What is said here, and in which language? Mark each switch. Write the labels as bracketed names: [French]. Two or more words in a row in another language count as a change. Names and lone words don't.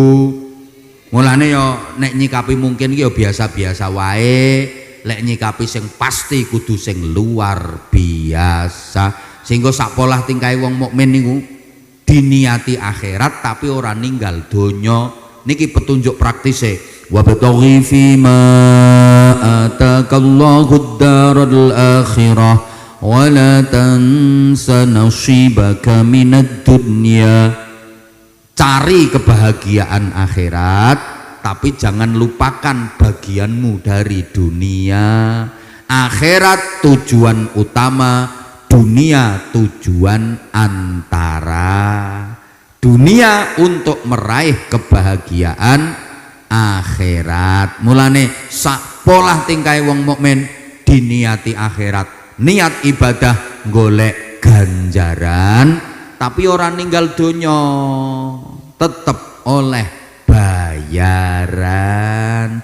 [Javanese] Mulane ya nek nyikapi mungkin ki ya biasa-biasa wae, lek nyikapi sing pasti kudu sing luar biasa. Sehingga sak polah tingkahe wong mukmin niku diniati akhirat tapi ora ninggal donya. Niki petunjuk praktise. [Arabic] وابتغ فيما آتاك الله الدار الآخرة ولا تنس نصيبك من الدنيا. [Indonesian] Cari kebahagiaan akhirat tapi jangan lupakan bagianmu dari dunia. Akhirat tujuan utama, dunia tujuan antara. Dunia untuk meraih kebahagiaan akhirat. [Javanese] Mulane sak polah tingkai wong mukmin diniati akhirat, niat ibadah golek ganjaran. Tapi orang ninggal donya tetep oleh bayaran.